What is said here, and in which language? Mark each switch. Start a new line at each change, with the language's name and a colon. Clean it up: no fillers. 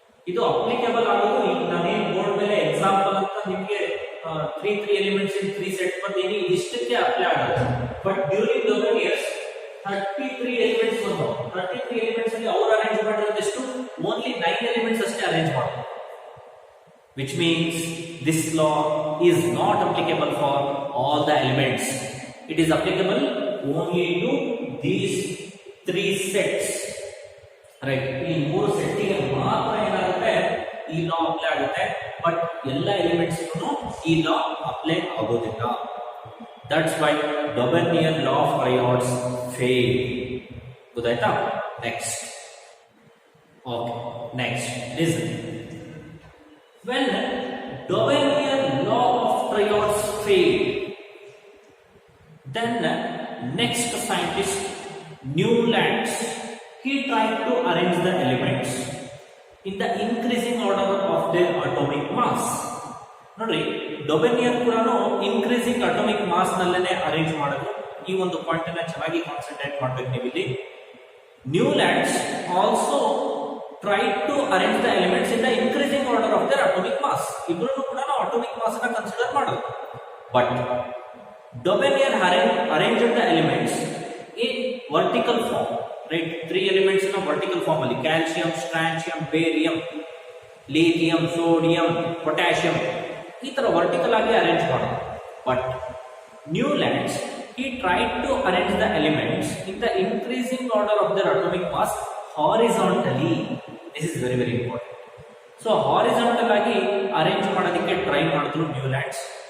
Kannada: ಇದು ಅಪ್ಲಿಕೇಬಲ್ ಆಗೋದು ಈಗ ನಾನೇನು ಬೋರ್ಡ್ ಮೇಲೆ ಎಕ್ಸಾಂಪಲ್ ಅಂತ ನಿಮಗೆ 3 ಎಲಿಮೆಂಟ್ಸ್ ಇನ್ 3 ಸೆಟ್ ಬರ್ತೀನಿ, ಇಷ್ಟಕ್ಕೆ ಅಪ್ಲೈ ಆಗುತ್ತೆ. ಬಟ್ ಡ್ಯೂರಿಂಗ್ ಡೊಬೆನಿಯರ್ಸ್ 33 ಎಲಿಮೆಂಟ್ಸ್ ಬಂದವು. 33 ಎಲಿಮೆಂಟ್ಸ್ ಅಲ್ಲಿ ಅವರು ಅರೇಂಜ್ ಮಾಡಿರೋದು ಎಷ್ಟು? ಓನ್ಲಿ 9 ಎಲಿಮೆಂಟ್ಸ್ ಅಷ್ಟೇ ಅರೇಂಜ್ ಮಾಡಿದ್ರು.
English: Which means this law is not applicable for all the elements. It is applicable only to these 3 sets. Right?
Kannada: ಈ 3 ಸೆಟ್ಟಿಗೆ ಮಾತ್ರ ಏನಾಗುತ್ತೆ ಈ ಲಾ ಅಪ್ಲೈ ಆಗುತ್ತೆ, ಬಟ್ ಎಲ್ಲ ಎಲಿಮೆಂಟ್ಸ್ ಈ ಲಾ ಅಪ್ಲೈ ಆಗೋದಿಲ್ಲ.
English: That's why Dobenian law of triads fail.
Kannada: ಗೊತ್ತಾಯ್ತಾ?
English: Next. Okay. Next. Listen. When Dobenian law of triads failed, then next scientist Newlands, he tried to arrange the elements in the increasing order of their atomic mass.
Kannada: ನೋಡ್ರಿ, ಡೊಬೆನಿಯನ್ ಕೂಡ increasing atomic mass ನಲ್ಲೇನೆ arrange ಮಾಡಿದ್ರು. ಈ ಒಂದು point ಅನ್ನ ಚೆನ್ನಾಗಿ concentrate ಮಾಡ್ಬೇಕು ನೀವು ಇಲ್ಲಿ.
English: Newlands also tried to arrange the elements in the increasing order of their atomic mass.
Kannada: ಇಬ್ರು ಕೂಡ ನಾವು ಅಟೋಮಿಕ್ ಮಾಸ್ ಅನ್ನ ಕನ್ಸಿಡರ್ ಮಾಡೋದು.
English: But Dobenian arranged the elements in vertical form, right? 3 elements in a vertical form
Kannada: ಅಲ್ಲಿ calcium, strontium, barium, lithium, sodium, potassium ಈ ತರ vertical ಆಗಿ arrange ಮಾಡೋದು.
English: But Newlands, he tried to arrange the elements in the increasing order of their atomic mass horizontally. This is very very important.
Kannada: So horizontal ಆಗಿ arrange ಮಾಡೋದಕ್ಕೆ try ಮಾಡಿದ್ರು Newlands.